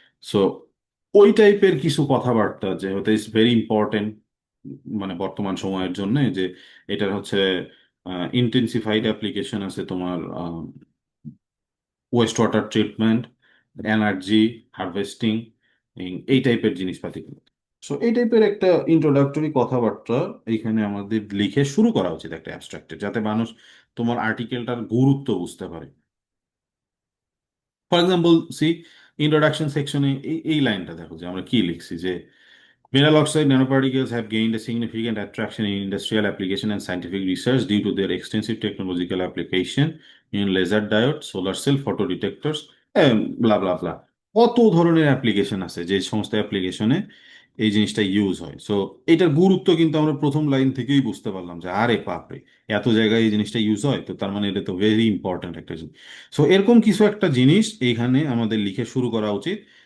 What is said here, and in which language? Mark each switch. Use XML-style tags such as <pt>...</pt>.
<bn>So ওই টাইপের কিছু কথাবার্তা যে হতে</bn> <en>is very important</en> <bn>মানে বর্তমান সময়ের জন্য, যে এটার হচ্ছে ইন্টেন্সিফাইড অ্যাপ্লিকেশন আছে তোমার West water treatment, energy harvesting, এই টাইপের জিনিসপাতিগুলো। সো এই টাইপের একটা ইন্ট্রোডাক্টরি কথাবার্তা এইখানে আমাদের লিখে শুরু করা উচিত একটা অ্যাবস্ট্রাক্টে, যাতে মানুষ তোমার আর্টিকেলটার গুরুত্ব বুঝতে পারে।</bn> <en>for example,</en> <bn>সি ইন্ট্রোডাকশন সেকশনে এই লাইনটা দেখো যে আমরা কি লিখছি, যে</bn> <en>mineral oxide nanoparticles have gained a significant attraction in industrial application and scientific research due to their extensive technological application in laser diodes, solar cell photodetectors, blah blah blah.</en> <bn>কত ধরনের অ্যাপ্লিকেশন আছে যে সমস্ত অ্যাপ্লিকেশনে এই জিনিসটা ইউজ হয়। So এটার গুরুত্ব কিন্তু আমরা প্রথম লাইন থেকেই বুঝতে পারলাম যে আরে বাপরে, এত জায়গায় এই জিনিসটা ইউজ হয়, তো তার মানে এটা তো ভেরি ইম্পর্ট্যান্ট একটা জিনিস। সো এরকম কিছু একটা জিনিস এইখানে আমাদের লিখে শুরু করা উচিত।</bn>